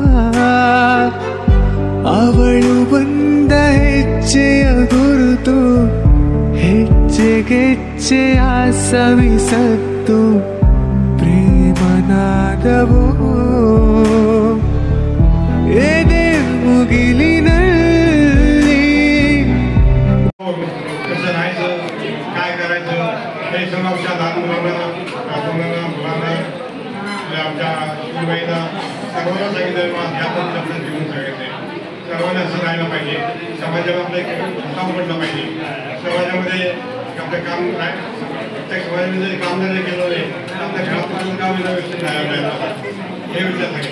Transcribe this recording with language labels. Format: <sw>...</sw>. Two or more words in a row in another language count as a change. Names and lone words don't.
<kn>ಅವಳು ಬಂದ ಹೆಜ್ಜೆಯ ಗುರುತು, ಹೆಜ್ಜೆಗೆಜ್ಜೆಯ ಸವಿಸತ್ತು ಪ್ರೇಮನಾದವು ಎದೆ ಮುಗಿಲಿನಲ್ಲಿ.</kn> <mr>कसं राहायचं, काय करायचं हे सर्व आमच्या लहान मुलांना आमच्या शिवबाईंना सर्वांना सांगितलं. ह्या पद्धतीने आपलं जीवन सांगितलं. सर्वांनी असं राहायला पाहिजे. समाजाला आपलं एक काम पडलं पाहिजे. समाजामध्ये आपलं काम काय प्रत्येक समाजामध्ये काम जर केलं नाही आपल्या घरात काम व्यवस्थित राहायला पाहिजे हे विचार सांगितलं.</mr>